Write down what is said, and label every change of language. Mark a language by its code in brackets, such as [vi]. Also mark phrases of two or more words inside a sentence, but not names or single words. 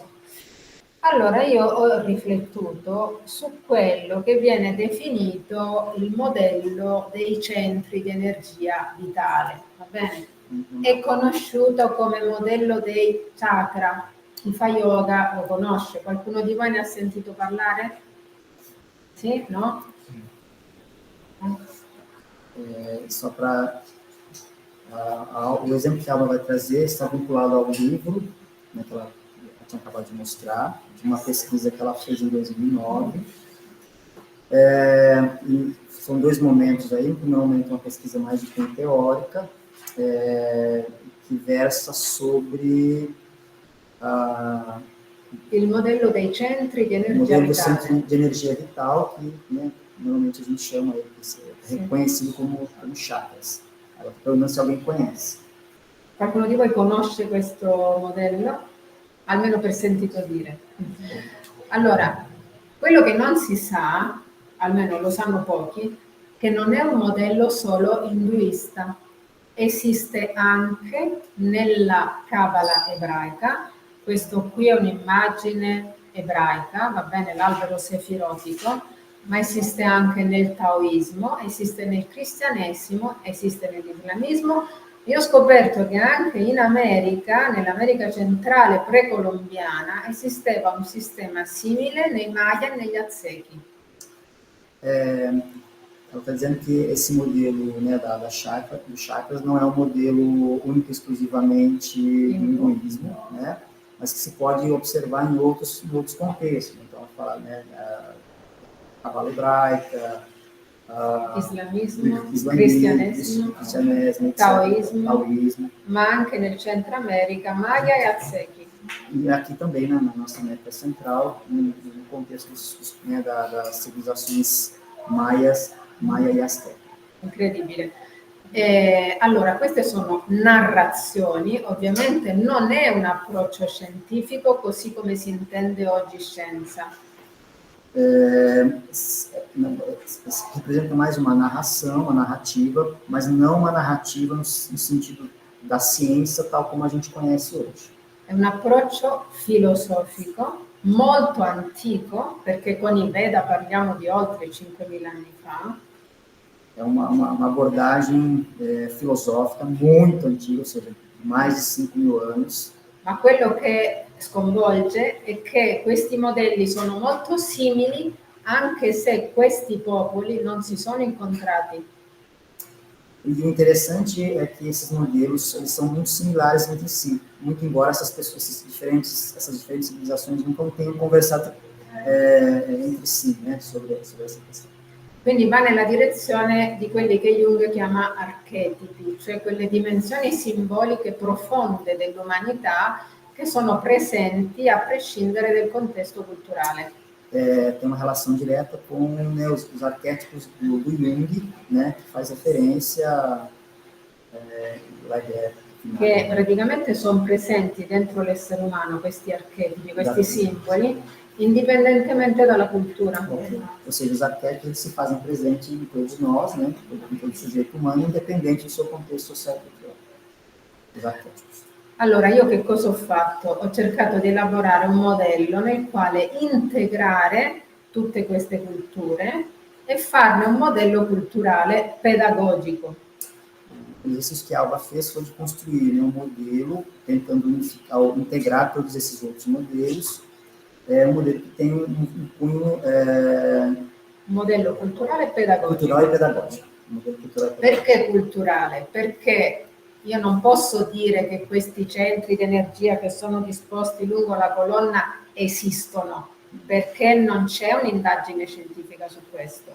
[it] Allora, io ho riflettuto su quello che viene definito il modello dei centri di energia vitale, va bene? È conosciuto come modello dei chakra. Chi fa yoga lo conosce. Qualcuno di voi ne ha sentito parlare? Sì? No? [pt] Só para O exemplo que a Alba vai trazer está vinculado ao livro, né, que ela tinha acabado de mostrar, de uma pesquisa que ela fez em 2009. E são dois momentos aí. No primeiro momento, uma pesquisa mais de cunho teórica, que versa sobre [it] il modello dei centri di [pt] o [it] energia [pt] modelo do [it] vitale. [pt] centro de energia vital, que, né, normalmente a gente chama ele, que é reconhecido como chakras. Allora, pelo menos se alguém conhece. [it] Qualcuno di voi conosce questo modello? Almeno per sentito dire. Allora, quello che non si sa, almeno lo sanno pochi, che non è un modello solo induista. Esiste anche nella Kabbalah ebraica, questo qui è un'immagine ebraica, va bene, l'albero sefirotico, ma esiste anche nel taoismo, esiste nel cristianesimo, esiste nell'islamismo. Io ho scoperto che anche in America, nell'America centrale precolombiana, esisteva un sistema simile nei Maya e negli Aztechi. [pt] Ela está dizendo que esse modelo, né, do chakras não é um modelo único e exclusivamente do hinduísmo, né, mas que se pode observar em outros contextos. Então, ela fala, né, a Cabala hebraica, Islamismo, [it] cristianesimo, taoismo, ma anche nel Centro America, Maya e Aztechi. [pt] E aqui também, né, na nossa América Central, no contexto né, das civilizações Maia e Azteca. [it] Incredibile. Allora, queste sono narrazioni, ovviamente non è un approccio scientifico così come si intende oggi scienza. [pt] Representa mais uma narração, uma narrativa, mas não uma narrativa no sentido da ciência tal como a gente conhece hoje. [it] È un approccio filosofico molto antico, perché con i Veda parliamo di oltre 5.000 anni fa. [pt] É uma abordagem filosófica muito antiga, ou seja, mais de 5.000 anos. [it] Ma quello che sconvolge è che questi modelli sono molto simili, anche se questi popoli non si sono incontrati. [pt] E o interessante é que esses modelos eles são muito similares entre si, muito embora essas diferentes civilizações nunca tenham conversado entre si, né, sobre essa questão. [it] Quindi va nella direzione di quelli che Jung chiama archetipi, cioè quelle dimensioni simboliche profonde dell'umanità che sono presenti a prescindere del contesto culturale. [pt] Tem uma relação direta com, né, os arquétipos do Jung, né, que faz referência [it] che praticamente sono presenti dentro l'essere umano questi archetipi, questi simboli, indipendentemente dalla cultura. [pt] Ou seja, os arquétipos se fazem presentes em todos nós, né, em todo sujeito humano, independente do seu contexto social e cultural. Os arquétipos. [it] Allora, io che cosa ho fatto? Ho cercato di elaborare un modello nel quale integrare tutte queste culture e farne un modello culturale pedagogico. [pt] O exercício que a Alba fez foi de construir, né, um modelo, tentando unificar, integrar todos esses outros modelos, um modelo que tem um cunho... [it] Un modello culturale e pedagogico. [pt] Cultural e pedagógico. [it] Perché culturale? Perché io non posso dire che questi centri di energia che sono disposti lungo la colonna esistono, perché non c'è un'indagine scientifica su questo.